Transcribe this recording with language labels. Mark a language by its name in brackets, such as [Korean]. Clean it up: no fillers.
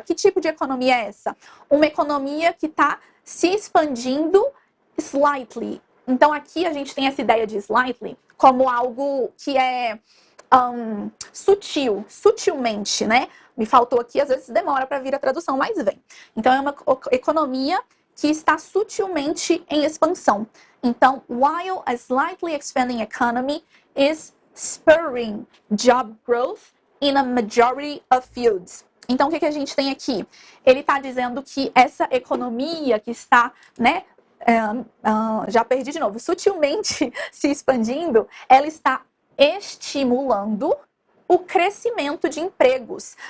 [Portuguese] Que tipo de economia é essa? Uma economia que está se expandindo slightly. Então, aqui a gente tem essa ideia de slightly como algo que é sutilmente, né? Me faltou aqui, às vezes demora para vir a tradução, mas vem. Então, é uma economia que está sutilmente em expansão. [English] Então, while a slightly expanding economy is spurring job growth in a majority of fields. [Portuguese] Então, o que a gente tem aqui? Ele está dizendo que essa economia que está, né, já perdi de novo, sutilmente se expandindo, ela está estimulando o crescimento de empregos.